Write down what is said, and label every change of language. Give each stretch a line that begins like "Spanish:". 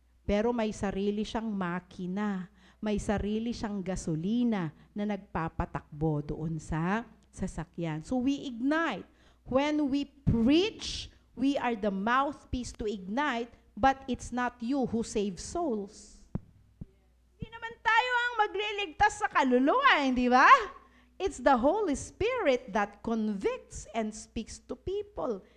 Filipino: Pero may sarili siyang makina, may sarili siyang gasolina na nagpapatakbo doon sa sasakyan.
English: So we ignite. When we preach, we are the mouthpiece to ignite, but it's not you who saves souls.
Filipino: Hindi naman tayo ang magliligtas sa kaluluwa, hindi ba?
English: It's the Holy Spirit that convicts and speaks to people.